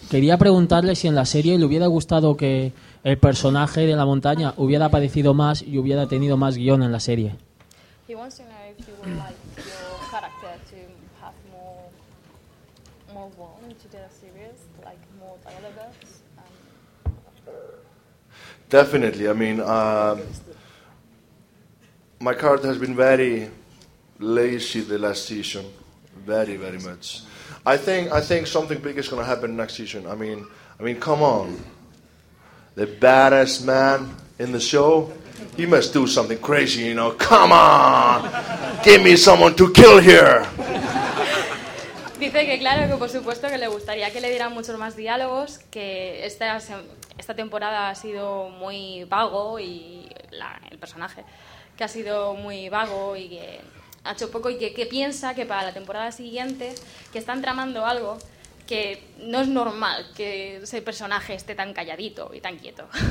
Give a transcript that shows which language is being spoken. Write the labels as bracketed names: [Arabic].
[Spanish] Quería preguntarle si en la serie le hubiera gustado que el personaje de la montaña hubiera aparecido más y hubiera tenido más guión en la serie. [English] He wants to know if you would like your character to have more one to the series, like more dialogues. Definitely. I mean, my character has been very lazy the last season, very, very much. I think something big is going to happen next season. I mean, come on. The baddest man in the show, he must do something crazy, you know. Come on, give me someone to kill here. [Spanish] Dice que claro que por supuesto que le gustaría que le dieran muchos más diálogos, que esta temporada ha sido muy vago y el personaje. Que ha sido muy vago y que a Chopoko y que piensa que para la temporada siguiente que están tramando algo que no es normal que ese personaje esté tan calladito y tan quieto.